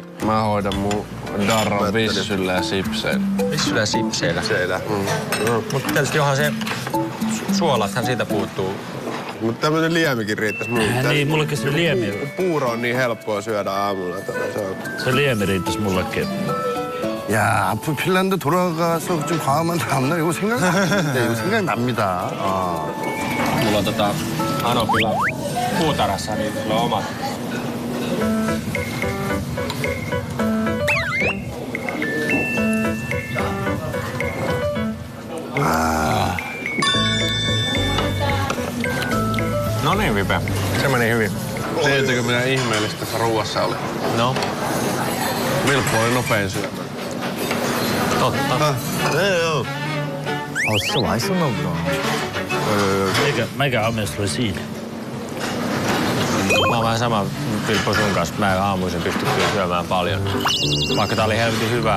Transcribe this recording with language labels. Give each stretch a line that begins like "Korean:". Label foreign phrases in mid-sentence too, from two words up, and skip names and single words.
Finnish: Mä hoidan mun darron vissyllä ja sipseillä. Vissyllä ja sipseillä. Mutta tietysti onhan se... Suolathan siitä puuttuu. Mutta tämmönen liemikin riittäisi mulle. Niin, mullekin se liemi. Puuro on niin helppoa syödä aamulla. Se liemi riittäisi mullekin.
Korean: 야, 앞으로 핀란드 돌아가서 좀 과음한 다음날 이거 생각나는데 이거 생각납니다.
Finnish: Mulla on Anopilla puutarassa, niin sulla on omat. No niin, Vipe. Se meni hyvin. Tiedättekö, mitä ihmeellistä ruuassa oli? No. Vilppu oli nopein syömään. Totta.
Korean: 진짜 맛있었나 보다.
Finnish: Mikä amies tuli siinä? Mä oon vähän sama Vilppo sun kanssa. Mä en aamuisin pysty kyllä syömään paljon. Vaikka tää oli helvetin hyvää.